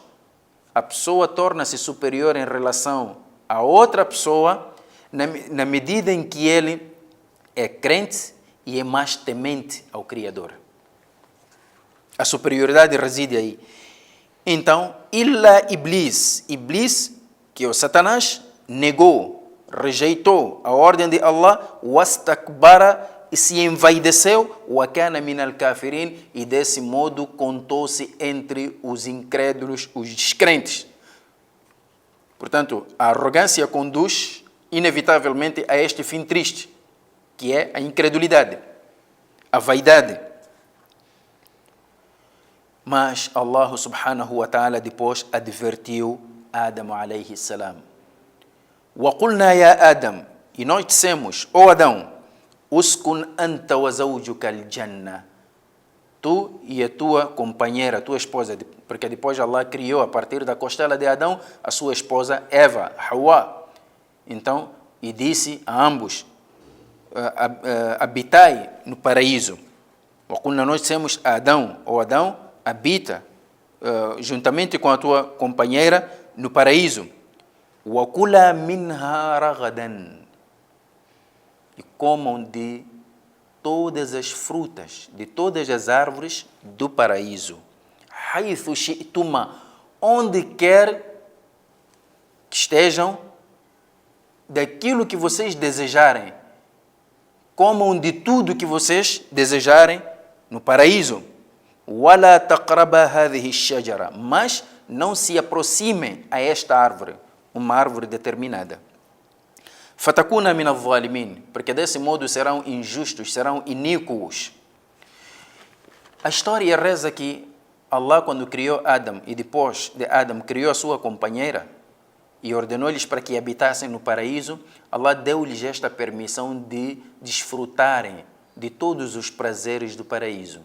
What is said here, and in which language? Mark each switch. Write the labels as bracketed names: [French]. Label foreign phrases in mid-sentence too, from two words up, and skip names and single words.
[Portuguese] A pessoa torna-se superior em relação a outra pessoa na medida em que ele é crente e é mais temente ao Criador. A superioridade reside aí. Então, [Arabic] إلا إبليس, [Portuguese] que é o Satanás, negou, rejeitou a ordem de Allah, wastakbara, e se envaideceu, [Arabic] وكان من الكافرين, [Portuguese] e desse modo contou-se entre os incrédulos, os descrentes. Portanto, a arrogância conduz inevitavelmente a este fim triste, que é a incredulidade, a vaidade. Mas Allah [Arabic] سبحانه وتعالى [Portuguese] depois advertiu Adão [Arabic] عليه السلام. وَقُلْنَا يَا Adam, [Portuguese] e nós dissemos: ó Adão, [Arabic] اسكن أنت وزوجك الجنة, [Portuguese] tu e a tua companheira, a tua esposa, porque depois Allah criou a partir da costela de Adão a sua esposa Eva, Hawa. Então, e disse a ambos: habitai no paraíso. وَقُلْنَا, nós dissemos a Adão: ó Adão, habita juntamente com a tua companheira no paraíso. [Arabic] وَكُلَا مِنْهَا رَغَدًا, [Portuguese] e comam de todas as frutas, de todas as árvores do paraíso. [Arabic] حَيْثُ شِئْتُمَا, [Portuguese] onde quer que estejam, daquilo que vocês desejarem. Comam de tudo que vocês desejarem no paraíso. [Arabic] وَلَا تَقْرَبَا هَذِهِ الشَّجَرَةِ, [Portuguese] mas não se aproximem a esta árvore, uma árvore determinada. [Arabic] فَتَكُونَ مِنَ الظَّالِمِينَ, [Portuguese] porque desse modo serão injustos, serão iníquos. A história reza que Allah, quando criou Adão e depois de Adão criou a sua companheira e ordenou-lhes para que habitassem no paraíso, Allah deu-lhes esta permissão de desfrutarem de todos os prazeres do paraíso.